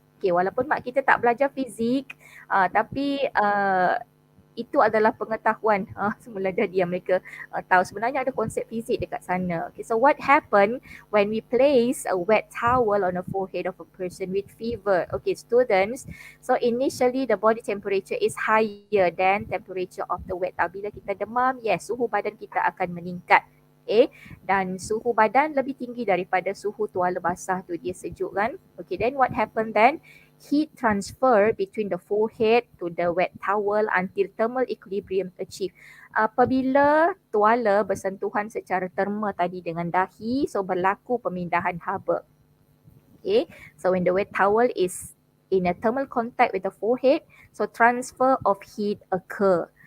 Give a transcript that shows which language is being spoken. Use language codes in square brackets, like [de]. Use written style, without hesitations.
[ms] Okay, walaupun mak kita tak belajar fizik, tapi itu adalah pengetahuan semula jadi yang mereka tahu sebenarnya ada konsep fizik dekat sana. [en] Okay, so what happen when we place a wet towel on the forehead of a person with fever? Okay, students, so initially the body temperature is higher than temperature of the wet towel. [ms] Bila kita demam, yes, suhu badan kita akan meningkat. Okay, dan suhu badan lebih tinggi daripada suhu tuala basah tu, dia sejuk kan. [en] Okay, then what happen then? Heat transfer between the forehead to the wet towel until thermal equilibrium achieved. [ms] Apabila tuala bersentuhan secara terma tadi dengan dahi, so berlaku pemindahan haba. [en] Okay, so when the wet towel is in a thermal contact with the forehead, so transfer of heat occur.